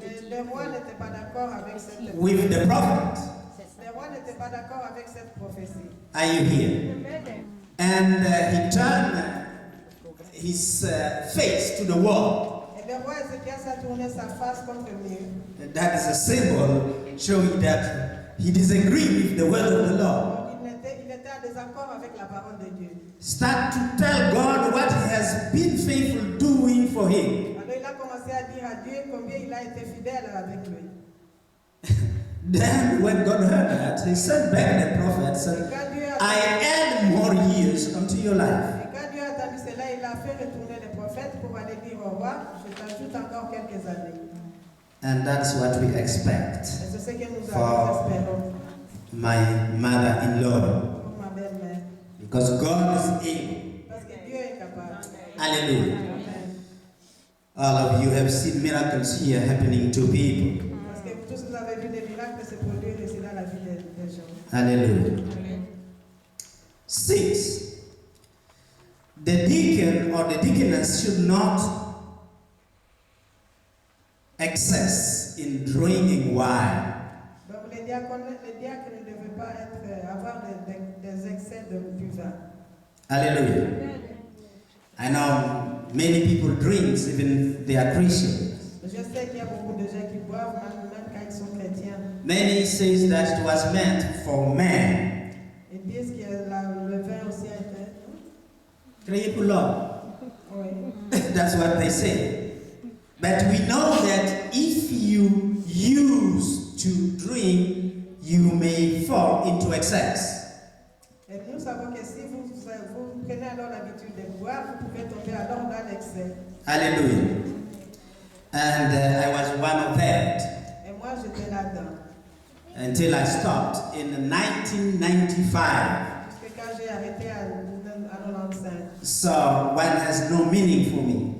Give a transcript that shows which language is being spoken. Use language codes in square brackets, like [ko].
[fr] le roi n'était pas d'accord avec cette [en] with the prophet. [fr] Le roi n'était pas d'accord avec cette prophétie. [en] Are you here? And he turned his face to the wall. [fr] Et le roi Ézéchias a tourné sa face contre le mur. [en] And that is a symbol showing that he disagreed with the word of the Lord. [fr] Donc il était en désaccord avec la parole de Dieu. [en] Start to tell God what he has been faithful doing for him. [fr] Alors il a commencé à dire à Dieu combien il a été fidèle avec lui. [en] Then when God heard that, he sent back the prophet, said, I add more years unto your life. [fr] Et quand Dieu a entendu cela, il a fait retourner le prophète pour aller dire au roi, je t'ajoute encore quelques années. [en] And that's what we expect [fr] Et c'est ce que nous [en] For- [fr] espérons [en] my mother-in-law. [fr] pour ma belle-mère. [en] Because God is able. [fr] Parce que Dieu est capable. [en] Hallelujah. Amen. All of you have seen miracles here happening to people. [fr] Parce que tous vous avez vu des miracles se produire ici dans la vie des gens. [en] Hallelujah. 6. The deacon or the deaconess should not excess in drinking wine. [fr] Donc les diacres ne devaient pas avoir des excès de buvard. [en] Hallelujah. I know many people drink even they are Christians. [fr] Je sais qu'il y a beaucoup de gens qui boivent, même quand ils sont chrétiens. [en] Many says that it was meant for men. [fr] Ils disent que le vin aussi a été. Créé pour l'homme. Oui. [en] That's what they say. But we know that if you use to drink, you may fall into excess. Et nous savons que si vous prenez alors l'habitude de boire, vous pouvez tomber alors dans l'excès. Hallelujah. And I was one of that [fr] Et moi, j'étais là-dedans. [en] until I stopped in 1995. [fr] Jusque quand j'ai arrêté à 95. [en] So wine has no meaning for me.